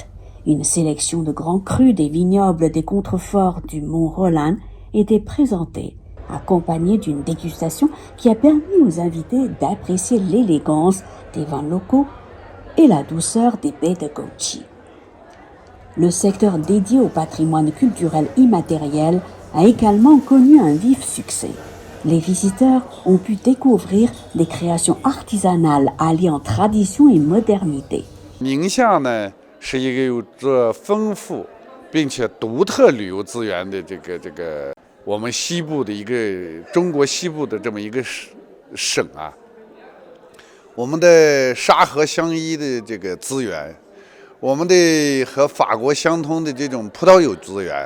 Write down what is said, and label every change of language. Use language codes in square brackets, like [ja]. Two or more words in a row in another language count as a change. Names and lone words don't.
[fr] Une sélection de grands crus des vignobles des contreforts du mont Roland était présentée, accompagnée d'une dégustation qui a permis aux invités d'apprécier l'élégance des vins locaux et la douceur des baies de Gouqi. Le secteur dédié au patrimoine culturel immatériel a également connu un vif succès. Les visiteurs ont pu découvrir des créations artisanales alliant tradition et modernité. [zh] 宁夏呢是一个有着丰富并且独特旅游资源的我们西部的一个中国西部的这么一个省啊。我们的沙河相依的这个资源，我们的和法国相通的这种葡萄酒资源。